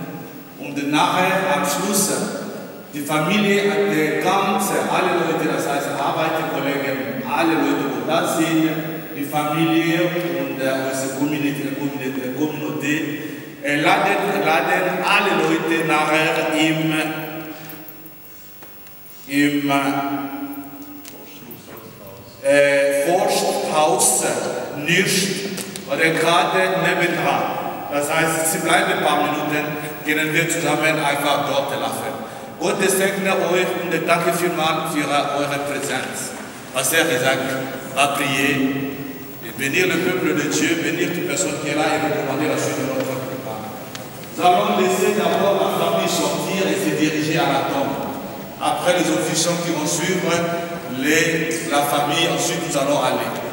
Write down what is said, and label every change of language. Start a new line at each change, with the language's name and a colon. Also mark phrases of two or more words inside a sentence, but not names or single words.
German: Und nachher am Schluss, die Familie, die ganze, alle Leute, das heißt Arbeiterkollegen, alle Leute, die da sind, die Familie und unsere Community, laden alle Leute nachher im Forsthaus Nirsch oder gerade nebendran. Das heißt, sie bleiben ein paar Minuten, gehen wir zusammen einfach dort lachen. Gott segne euch und danke vielmals für eure Präsenz.
French: Pasteur Isaac va prier et bénir le peuple de Dieu, bénir toute personne qui est là et recommander la suite de notre repas. Nous allons laisser d'abord la famille sortir et se diriger à la tombe. Après les officiants qui vont suivre la famille, ensuite nous allons aller.